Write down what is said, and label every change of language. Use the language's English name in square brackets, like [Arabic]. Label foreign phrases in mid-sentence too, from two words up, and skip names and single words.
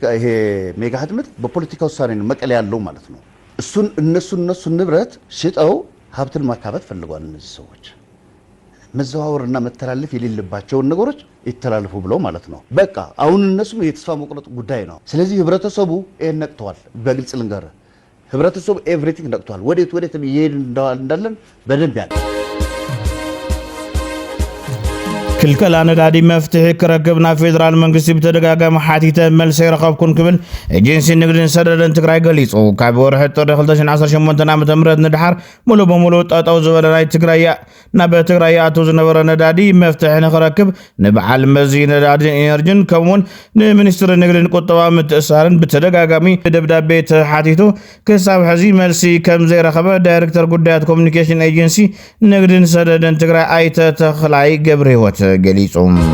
[Amharic] ይሄ ሜጋ ህትመት በፖለቲካ ውሳኔ ነው መቀለ ያለው ማለት ነው እሱን እነሱ ንብረት ሽጠው ሀብትን ማካበት ፈልጓል እነዚህ ሰዎች መዘዋወርና መተላለፍ የሌለባቸው ነገሮች ይተላለፉ ብለው ማለት ነው በቃ አሁን እነሱ የተስፋ መቁረጥ ጉዳይ ነው ስለዚህ ህብረተሰቡ ነቅተዋል በግልጽ ልንገር ህብረተሰቡ ኤቭሪቲንግ ነቅቷል። ወዴት እየሄድን እንዳለን በደንብ ያለ [Tigrinya] ክልከላ ነዳዲ መፍትሒ ክረክብና ፌደራል መንግስቲ ብተደጋጋሚ ሓቲተ መልሲ ይረኸብኩን ክብል ኤጀንሲ ንግድን ሰደድን ትግራይ ገሊጹ ካብ ወርሒ ጥሪ 2018 ዓ.ም ንድሓር ሙሉ በሙሉ ጠጠው ዝበለ ናይ ትግራይ ኣቱ ዝነበረ ነዳዲ መፍትሒ ንኽረክብ ንበዓል መዚ ነዳድን ኢነርጂን ከምኡውን ንሚኒስትሪ ንግድን ቁጠባ ምትእስሳርን ብተደጋጋሚ ደብዳቤ ተሓቲቱ ክሳብ ሕዚ መልሲ ከም ዘይረኸበ ዳይሬክተር ጉዳያት ኮሙኒኬሽን ኤጀንሲ ንግድን ሰደድን ትግራይ ኣይተ ተኽላይ ገብረ ህይወት ገሊጹም